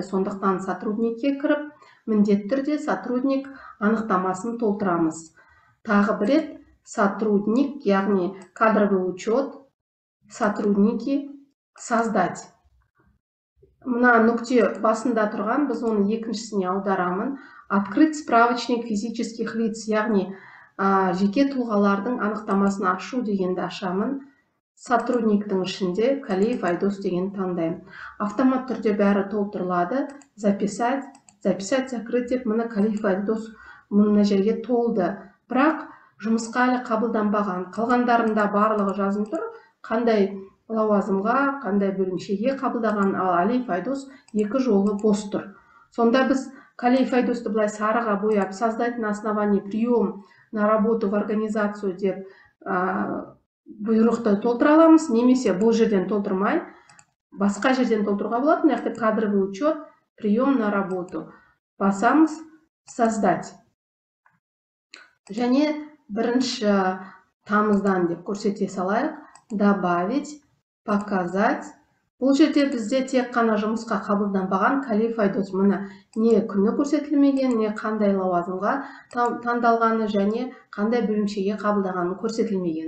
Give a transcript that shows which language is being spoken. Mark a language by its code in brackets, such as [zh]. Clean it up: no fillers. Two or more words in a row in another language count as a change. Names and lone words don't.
[kk] Сондықтан сотрудникке кіріп, міндетті түрде сотрудник анықтамасын толтырамыз. Тағы бір рет сотрудник, яғни [ru] кадровый учет, сотрудники, создать. [kk] Мына нүкте басында тұрған, біз оны екіншісіне аударамын. [ru] Открыть справочник физических лиц, [kk] яғни жеке тұлғалардың анықтамасын ашу дегенді ашамын. Сотрудниктің ішінде Калиев Айдос деген таңдаймын. Автомат түрде бәрі толтырылады. [ru] Записать, закрыть [kk] деп, мына Калиев Айдос мына жерге толды. Бірақ жұмысқа әлі қабылданбаған. Қалғандарында барлығы жазылып тұр. Қандай лауазымға, қандай бөлімшеге қабылдаған, ал Калиев Айдос екі жолы бос тұр. Сонда біз Калиев Айдосты былай сарыға бояп, [ru] создать на основании прием на работу в организацию [kk] деп бұйрықты толтыра аламыз, немесе бұл жерден толтырмай, басқа жерден толтыруға болады. [ru] Яғни кадровый учет, прием на работу. [kk] Басамыз, создать. Және бірінші тамыздан деп көрсете салайық. [ru] Добавить, показать. [kk] Бұл жерде бізде тек қана жұмысқа қабылданбаған Калиев Айдос, мұны не күні көрсетілмеген, не қандай лауазымға таңдалғаны және қандай бөлімшеге қабылдағаны көрсетілмеген.